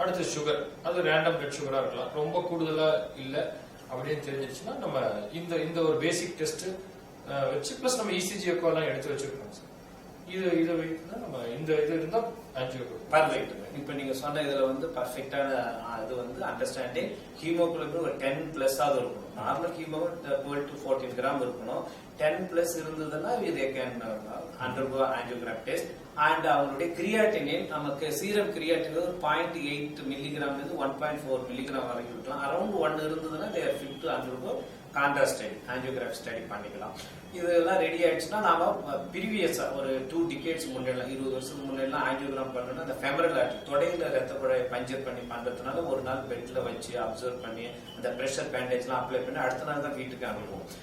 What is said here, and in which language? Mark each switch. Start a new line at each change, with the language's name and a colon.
Tamil: அடுத்து சுகர், அது random blood சுகரா இருக்கலாம், ரொம்ப கூடுதலா இல்லை அப்படின்னு தெரிஞ்சிருச்சுன்னா நம்ம இந்த ஒரு பேசிக் டெஸ்ட் வச்சு பிளஸ் நம்ம இசிஜி எக்கோ எல்லாம் எடுத்து வச்சிருக்கோம் சார். இதை வைத்து நம்ம இந்த இது இருந்தா ஆன்ஜியோ பர்ஃபெக்ட். இப்ப நீங்க சொன்ன இதுல வந்து பர்ஃபெக்டான இது வந்து அண்டர்ஸ்டாண்டிங். ஹீமோகுளோபின் ஒரு 10+ ஆகுது இருக்கணும். நார்மல் ஹீமோகுளோபின் 12 to 14 கிராம் இருக்கணும்.
English: 10+
Tamil: இருந்ததுன்னா
English: they can undergo angiogram test.
Tamil: And அவங்களுடைய கிரியாட்டினின் நமக்கு சீரம் கிரியாட்டின் ஒரு 0.8 மில்லிகிராம் இருந்து 1.4 மில்லிகிராம் வரைக்கும் இருக்கலாம். அரௌண்ட் 1 இருந்ததுன்னா
English: they are fit to undergo
Tamil: contrast study, angiography study பண்ணிக்கலாம். இதெல்லாம் ரெடி ஆயிடுச்சுன்னா நாம ப்ரீவியஸா ஒரு 2 டிகேட்ஸ் முன்னெல்லாம் 20 வருஷத்துக்கு முன்னெல்லாம் ஆஞ்சியோகிராம் பண்ணோம்னா அந்த ஃபெமரல் ஆர்டரி தொடையில ரத்த குழாயை பஞ்சர் பண்ணி பண்றதுனால ஒரு நாள் பெட்ல வச்சு அப்சர்வ் பண்ணி அந்த பிரஷர் பேண்டேஜ் எல்லாம் அப்ளை பண்ணி அடுத்த நாள் தான் வீட்டுக்கு அனுப்புவோம்.